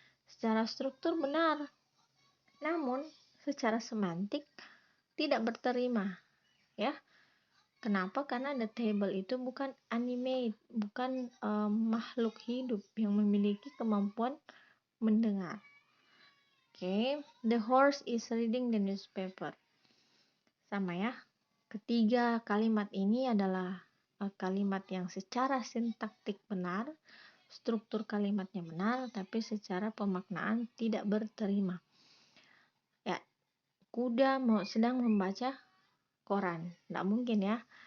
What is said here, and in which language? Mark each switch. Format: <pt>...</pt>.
<id>Secara struktur benar. Namun secara semantik tidak berterima, ya. Kenapa? Karena the table itu bukan animate, bukan makhluk hidup yang memiliki kemampuan mendengar.</id> <en>Oke, the horse is reading the newspaper.</en> <id>Sama ya. Ketiga kalimat ini adalah kalimat yang secara sintaktik benar, struktur kalimatnya benar, tapi secara pemaknaan tidak berterima. Ya, kuda sedang membaca koran. Tidak mungkin ya.</id>